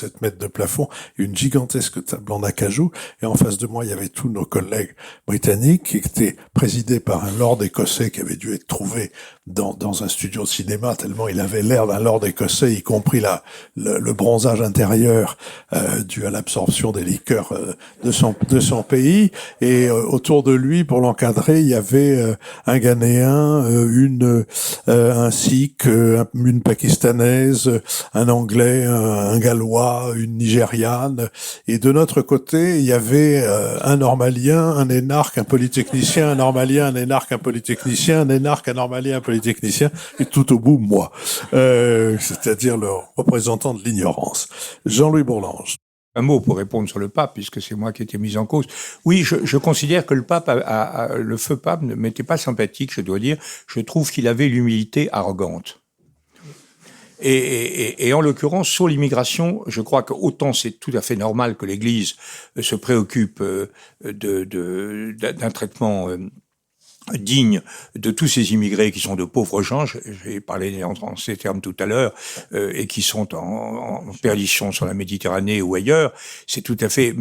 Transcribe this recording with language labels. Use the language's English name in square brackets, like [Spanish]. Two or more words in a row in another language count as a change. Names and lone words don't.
[French] 7 mètres de plafond, une gigantesque table en acajou, et en face de moi il y avait tous nos collègues britanniques, qui étaient présidés par un lord écossais qui avait dû être trouvé dans un studio de cinéma, tellement il avait l'air d'un lord écossais, y compris le bronzage intérieur dû à l'absorption des liqueurs de son pays, et autour de lui, pour l'encadrer, il y avait un Ghanéen, un Sikh, une Pakistanaise, un Anglais, un Gallois, une Nigériane, et de notre côté, il y avait un Normalien, un énarque, un polytechnicien, un Normalien, un énarque, un polytechnicien, un énarque, un Normalien, un polytechnicien, et tout au bout, moi, c'est-à-dire le représentant de l'ignorance. Jean-Louis Bourlange. Un mot pour répondre sur le pape, puisque c'est moi qui ai été mis en cause. Oui, je considère que le pape, le feu pape ne m'était pas sympathique, je dois dire. Je trouve qu'il avait l'humilité arrogante. Et en l'occurrence, sur l'immigration, je crois que autant c'est tout à fait normal que l'Église se préoccupe d'un traitement digne de tous ces immigrés qui sont de pauvres gens, j'ai parlé en ces termes tout à l'heure, et qui sont en perdition sur la Méditerranée ou ailleurs, c'est tout à fait...